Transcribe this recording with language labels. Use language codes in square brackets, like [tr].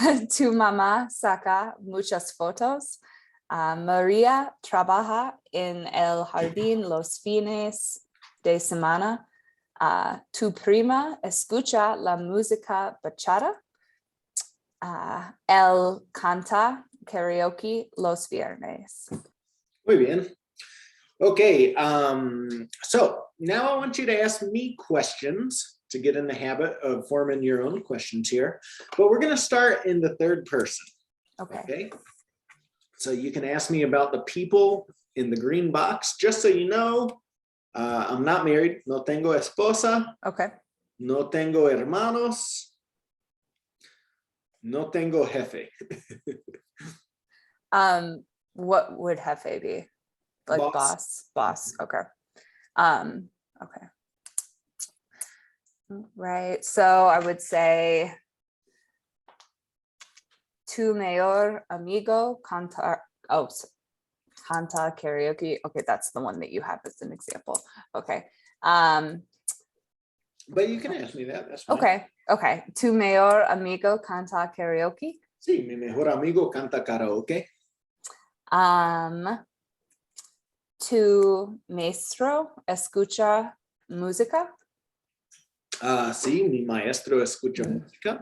[es] Tu mamá saca muchas fotos. María trabaja en el jardín los fines de semana. Tu prima escucha la música bachata. Él canta karaoke los viernes. Muy bien. [en] Okay, so now I want you to ask me questions to get in the habit of forming your own questions here. But we're going to start in the third person. Okay. So you can ask me about the people in the green box. Just so you know, I'm not married. [es] No tengo esposa. [en] Okay. [es] No tengo hermanos. No tengo jefe. [en] What would jefe be? Like boss. Okay. Okay. Right. So I would say [es] tu mayor amigo canta karaoke. [en] Okay, that's the one that you have as an example. Okay. But you can ask me that. That's fine. [es] Okay. Tu mayor amigo canta karaoke. Sí, mi mejor amigo canta karaoke. Tu maestro escucha música. Sí, mi maestro escucha música.